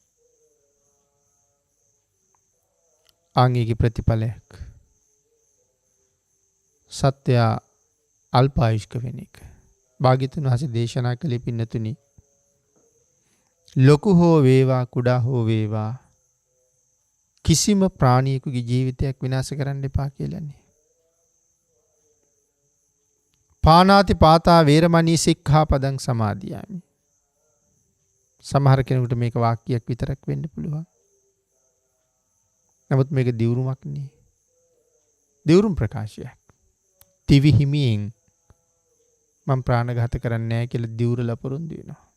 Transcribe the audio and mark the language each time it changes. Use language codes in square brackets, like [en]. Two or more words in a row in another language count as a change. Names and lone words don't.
[si] ආංගික ප්‍රතිඵලයක් සත්‍යය අල්පායුෂ්ක වෙන එක. භාග්‍යතුන් වහන්සේ දේශනා කළේ පින්නතුනි ලොකු හෝ වේවා කුඩා හෝ වේවා කිසිම ප්‍රාණියෙකුගේ ජීවිතයක් විනාශ කරන්න එපා කියලානේ. [pi] පානාති පාතා වේරමණී සික්ඛාපදං සමාදියාමි. [si] සමහර කෙනෙකුට මේක වාක්‍යයක් විතරක් වෙන්න පුළුවන්. නමුත් මේක දියුරුමක් නේ. දියුරුම් ප්‍රකාශයක්. දිවි හිමියෙන් මම ප්‍රාණඝාත කරන්නේ නැහැ කියලා දිවුරලා පොරොන්දු වෙනවා.